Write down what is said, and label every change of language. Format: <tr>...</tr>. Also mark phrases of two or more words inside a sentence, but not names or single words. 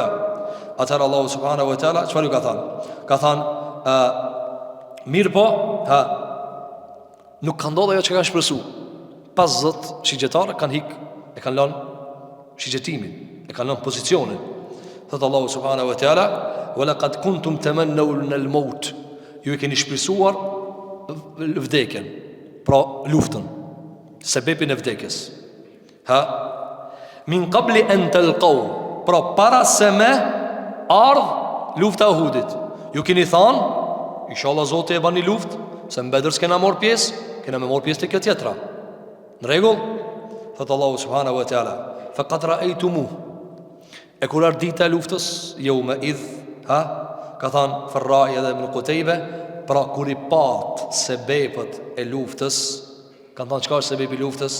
<sq>Atëherë Allahu</sq> <ar>سبحانه وتعالى</ar> <sq>çfarë ju ka thënë? Ka thënë: mirë po, nuk ka ndodhur ajo që kanë shpresuar. 50 shigjetarë kanë hik, e kanë lënë shigjetimin, e kanë lënë pozicionin.</sq> <ar>Thot الله سبحانه وتعالى: "ولقد كنتم تمنون الموت."</ar> <sq>Ju e keni shpresuar vdekjen, pra luftën, sebepin e vdekjes.</sq> <ar>من قبل أن تلقوه,</ar> <sq>pra para se me ardh lufta e Uhudit. Ju keni thënë: inshallah Zoti e bën një luftë, se në Bedër s'kena marr pjesë, kena me marr pjesë te kjo tjetra. Në rregull?</sq> <ar>Thot الله سبحانه وتعالى: "فقد رأيتموه."</ar> <sq>E kur ardh dita e luftës,</sq> <ar>يومئذ,</ar> <sq>ka thënë Farrai edhe Ibn Qutaybe, pra kur i pat sebepet e luftës, kanë thënë çka është sebepi i luftës?</sq>